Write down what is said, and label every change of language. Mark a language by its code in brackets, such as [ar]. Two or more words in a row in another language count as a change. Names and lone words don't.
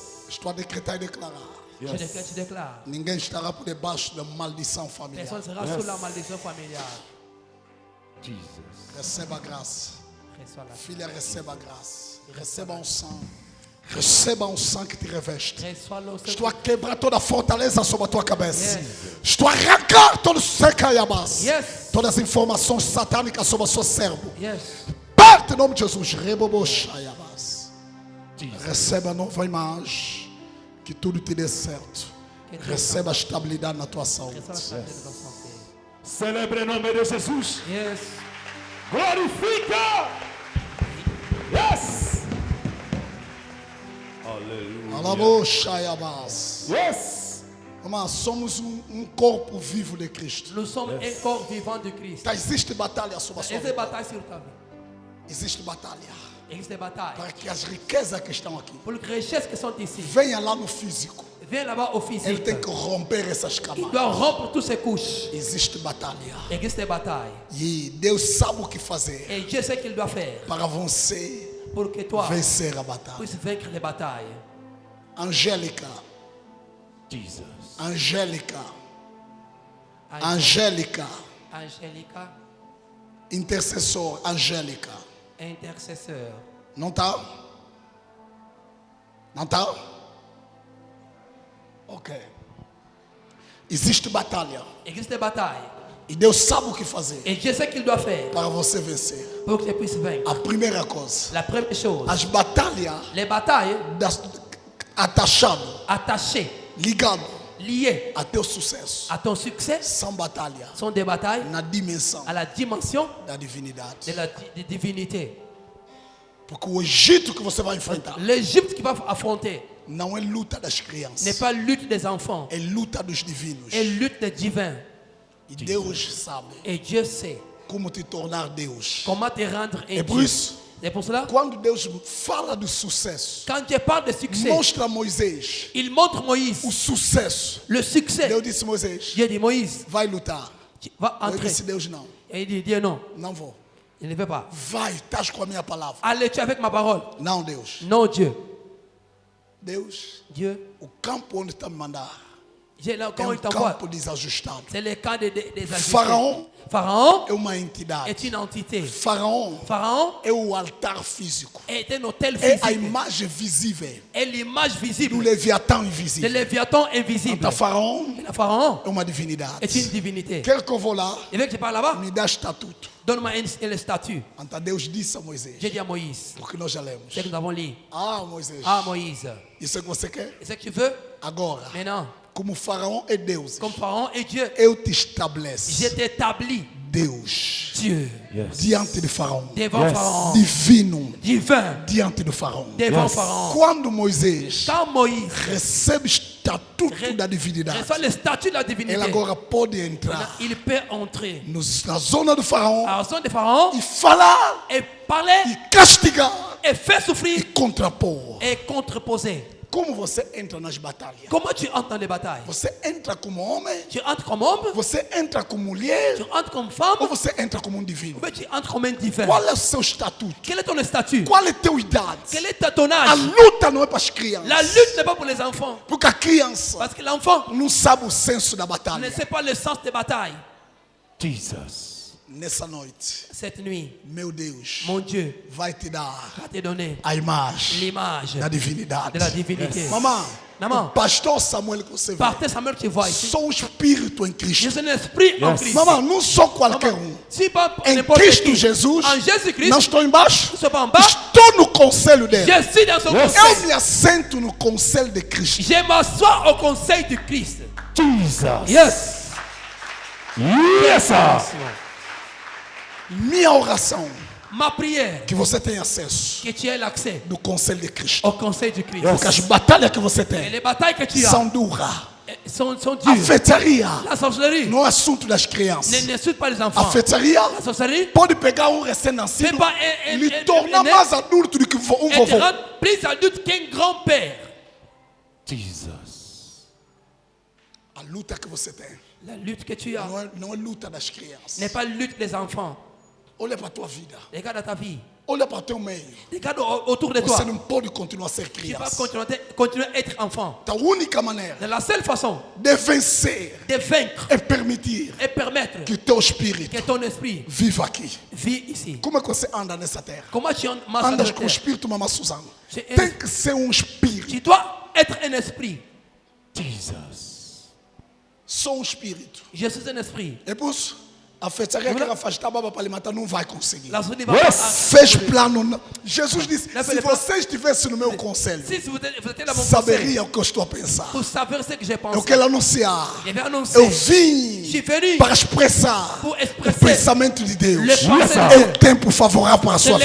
[pt] Estou a decretar e declarar. [fr] Je décrète, je déclare. [pt] Ninguém estará por debaixo da maldição familiar. [fr] Personne sera sous la malédiction familiale. [pt] Jesus. Receba a graça. [fr] Reçois la [pt] Filha, receba a graça. Receba um sang. Receba um sang que te reveste. [fr] Reçois l'eau. [pt] Estou a quebrar toda a fortaleza sobre a tua cabeça. Estou a arrancar todo o secaiabás. [en] Yes. [pt] Todas as informações satânicas sobre o seu cérebro. [en] Yes. [pt] Parte em nome de Jesus. Rebobochaiabás. Receba a nova imagem. Que tudo te dê certo. Receba a estabilidade na tua saúde. [fr] Reçois la santé de ton santé. [pt] Celebre o nome de Jesus. [en] Yes. [pt] Glorifica. Yes. Aleluia. Alabochaiabás. [en] Yes. [pt] Irmã, somos um corpo vivo de Cristo. [fr] Nous sommes un corps vivant de Christ. [pt] Existe batalha sobre a sua Existe [fr] des [pt] vida. [fr] batailles sur ta vie. [pt] Existe batalha. [fr] Existe des batailles. [pt] Para que as riquezas que estão aqui [fr] Pour les richesses qui sont ici. [pt] venham lá no físico. [fr] Viens là-bas au [pt] Ele [fr] physique. [pt] tem que romper essas [fr] Il [pt] camadas. [fr] doit rompre toutes ces couches. [pt] Existe batalha. [fr] Existe des batailles. [pt] E Deus sabe o que fazer [fr] Et Dieu sait qu'il doit faire [pt] para você [fr] pour que toi [pt] vencer a batalha. [fr] puisses vaincre les batailles. [pt] Angélica, Jesus. Angélica, Angélica, Angélica, intercessor, Angélica. [fr] intercesseur. [pt] Não tá? Não tá? Ok. Existe batalha. [fr] Existe des batailles. [pt] E Deus sabe o que fazer [fr] Et Dieu sait qu'il doit faire [pt] para você vencer. [fr] pour que tu puisses vaincre. [pt] A primeira coisa, [fr] La première chose, [pt] as batalhas [fr] les batailles [pt] atachado, [fr] attachées, [pt] ligado [fr] liées [pt] a teu sucesso, [fr] à ton succès [pt] são batalha [fr] sont des batailles [pt] na dimensão [fr] à la dimension [pt] da divinidade. [fr] de la divinité. [pt] Porque o Egito que você vai enfrentar [fr] L'Égypte qui va affronter [pt] não é luta das [fr] n'est [pt] crianças, [fr] pas lutte des enfants, [pt] é luta dos divinos. [fr] c'est lutte des divins. [pt] E Deus sabe [fr] Et Dieu sait [pt] como te tornar Deus. [fr] Comment te rendre un [pt] É por [fr] Dieu. [pt] isso, [fr] C'est pour cela, [pt] quando Deus fala do sucesso, [fr] quand Dieu parle de succès, [pt] mostra a Moisés [fr] il montre Moïse [pt] o sucesso. [fr] le succès. [pt] Deus disse a Moisés, [fr] Dieu dit Moïse, [pt] vai lutar. [fr] tu vas [pt] Eu [fr] entrer. [pt] disse, Deus, não, [fr] Et il dit Dieu non, [pt] não vou. [fr] il ne veut pas. [pt] Vai, estás com a minha palavra. [fr] Allez, tu es avec ma parole. [pt] Não, Deus. [fr] Non, Dieu. [pt] Deus, [fr] Dieu, [pt] o campo onde está me mandar [fr] Dieu là, [pt] é [fr] comment il t'envoie? [pt] campo desajustado. [fr] C'est le cas des ajustés. Pharaon Pharaon [pt] é uma entidade. [fr] est une entité. Pharaon Pharaon [pt] é o altar físico. [fr] est un hôtel [pt] É a [fr] physique. [pt] imagem visível [fr] Est l'image [pt] do [fr] visible [pt] Leviatã [fr] de [pt] invisível. [fr] Léviathan invisible. [pt] Então, Faraó [fr] Le Pharaon [pt] é uma divindade. [fr] est une divinité. [pt] Quer que eu vou lá, [fr] Il veut que je parle là-bas? [pt] me dá estatuto. [fr] Donne-moi un statut. [pt] Então Deus disse a Moisés, [fr] J'ai dit à Moïse, [pt] porque nós já lemos. [fr] c'est que nous avons lu. [pt] Ah, Moisés, [fr] Ah, Moïse, [pt] isso é que você quer? [fr] c'est ce que tu veux? [pt] Agora, [fr] Maintenant, [pt] como Faraó é Deus, [fr] comme Pharaon est Dieu, [pt] eu te estabeleço [fr] je t'établis [pt] Deus [fr] Dieu [pt] diante de Faraó, [fr] devant Pharaon, [pt] divino [fr] divin [pt] diante do Faraó. [fr] devant Pharaon. [pt] Quando Moisés [fr] Quand Moïse [pt] recebe estatuto da divinidade, [fr] reçoit le statut de la divinité, [pt] ele agora pode entrar [fr] il peut entrer [pt] na zona do Faraó [fr] à la zone de Pharaon [pt] e falar, [fr] et parler [pt] e castigar, [fr] et faire souffrir [pt] e contrapor. [fr] et contreposer. [pt] Como você entra nas batalhas? [fr] Comment tu entres dans les batailles? [pt] Você entra como homem? [fr] Tu entres comme homme, [pt] Você entra como mulher? [fr] tu entres comme femme, [pt] Ou você entra como um divino? [fr] ou bien tu entres comme un divin. [pt] Qual é o seu estatuto? [fr] Quel est ton statut? [pt] Qual é a tua idade? [fr] Quel est ton [pt] A [fr] âge? [pt] luta não é para as crianças. [fr] La lutte n'est pas pour les enfants. [pt] Porque a criança [fr] Parce que l'enfant [pt] não sabe o senso da [fr] ne [pt] batalha. [fr] sait pas le sens des batailles. [pt] Nessa noite, [fr] Cette nuit, [pt] meu Deus [fr] mon Dieu [pt] vai te dar [fr] va te donner [pt] a imagem [fr] l'image [pt] da divinidade. [fr] de la divinité. [pt] Mamãe, [fr] Maman, [pt] o pastor Samuel que você vê, [fr] partez Samuel que tu vois ici. [pt] sou um espírito em [fr] Je [pt] Cristo. [fr] suis un esprit en Christ. [pt] Mamãe, não sou qualquer um. [fr] Si pas [pt] Em [fr] n'importe [pt] Cristo [fr] qui, [pt] Jesus, [fr] en Jésus-Christ, [pt] não estou embaixo, [fr] je ne suis pas en bas, [pt] estou no conselho dele. [fr] je suis dans son [pt] Eu [fr] conseil. [pt] me assento no conselho de Cristo. [fr] Je m'assois au conseil du Christ. [pt] Jesus. [en] Yes. Yes, sir. [pt] Minha oração, [fr] Ma prière, [pt] que você tenha acesso [fr] que tu aies l'accès [pt] do conselho de Cristo. [fr] au conseil du Christ. [pt] Porque as batalhas que você [fr] Et [pt] tem [fr] les batailles que tu as [pt] são duras. [fr] sont [pt] A [fr] dures. [pt] feitiçaria [fr] La sorcellerie [pt] não é assunto das crianças. [fr] ne suit pas les [pt] A [fr] enfants. [pt] feitiçaria [fr] La sorcellerie [pt] pode pegar um recém-nascido [fr] c'est pas [pt] e lhe tornar [fr] né, [pt] mais adulto do que um [fr] et te [pt] vovô. [fr] rendre plus adulte qu'un grand-père. [pt] Jesus. A luta que você tem [fr] La lutte que tu as [pt] não é luta das crianças. [fr] n'est pas la lutte des enfants. [pt] Olha para a tua vida. [fr] Regarde ta vie. [pt] Olha para o teu meio. [fr] Regarde autour de toi. [pt] Você não pode continuar a ser [fr] Tu vas [pt] criança. [fr] continuer à être enfant. [pt] A única maneira [fr] De la seule façon [pt] de vencer [fr] de vaincre [pt] é permitir [fr] et permettre [pt] que o teu espírito [fr] que ton esprit [pt] viva aqui. [fr] vit ici. [pt] Como é que você anda nessa terra? [fr] Comment tu marches [pt] Andas [fr] sur [pt] com o [fr] terre? [pt] espírito, mamãe Suzana. [fr] C'est un- [pt] Tem que ser um espírito. [fr] Tu dois être un esprit. [pt] Jesus. Só um espírito. [fr] Je suis un esprit. [pt] É por isso. A feitiçaria que ela faz a baba para lhe matar não vai conseguir. [fr] La sorcellerie va [en] Yes. [fr] pas- [pt] Fez plano. Jesus disse: Não, se ele- você estivesse no meu conselho, [fr] Si vous étiez dans mon conseil, [pt] saberia o que eu estou a pensar. [fr] vous savez ce que j'ai [pt] Eu [fr] pensé. [pt] quero anunciar. [fr] Je vais annoncer [pt] Eu vim [fr] Je suis venu [pt] para expressar [fr] pour [pt] o [fr] expresser [pt] pensamento de Deus. [fr] le pensée [en] sir. [fr] de [pt] É [fr] Dieu. [pt] o tempo favorável para a [fr] C'est